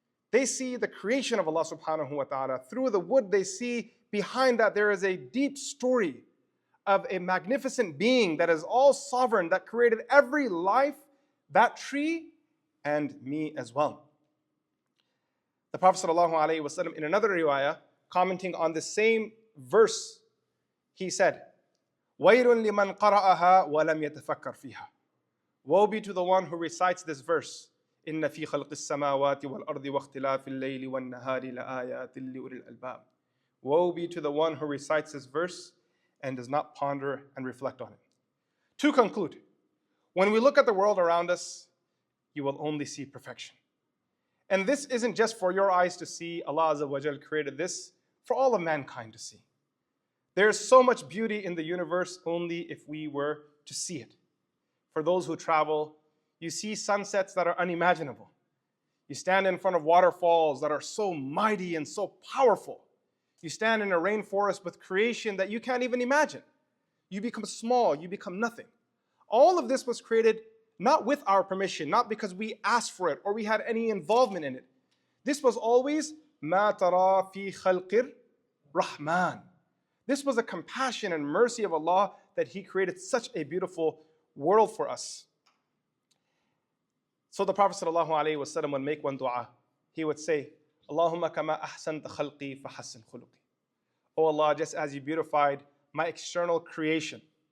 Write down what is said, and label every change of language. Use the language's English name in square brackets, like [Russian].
[English] They see the creation of Allah subhanahu wa ta'ala. Through the wood they see behind that there is a deep story of a magnificent being that is all sovereign, that created every life, that tree, and me as well. The Prophet ﷺ, in another riwayah, commenting on the same verse, he said, [Arabic] وَيْلٌ لِمَنْ قَرَأَهَا وَلَمْ يَتَفَكَّرْ فِيهَا. [English] Woe be to the one who recites this verse [Arabic] إن في خلق السماوات والأرض واختلاف الليل والنهار لآيات لأولي الألباب. [English] Woe be to the one who recites this verse and does not ponder and reflect on it. To conclude, when we look at the world around us, you will only see perfection. And this isn't just for your eyes to see. Allah Azza wa Jal created this for all of mankind to see. There is so much beauty in the universe only if we were to see it. For those who travel, you see sunsets that are unimaginable. You stand in front of waterfalls that are so mighty and so powerful. You stand in a rainforest with creation that you can't even imagine. You become small, you become nothing. All of this was created not with our permission, not because we asked for it or we had any involvement in it. This was always [Arabic] مَا تَرَى فِي خَلْقِ الرَّحْمَنِ. [English] This was a compassion and mercy of Allah that He created such a beautiful world for us. So the Prophet ﷺ would make one dua. He would say, [Arabic] Allahumma kama ahsanta khalqi fahassin khuluqi. [English] Oh Allah, just as you beautified my external creation.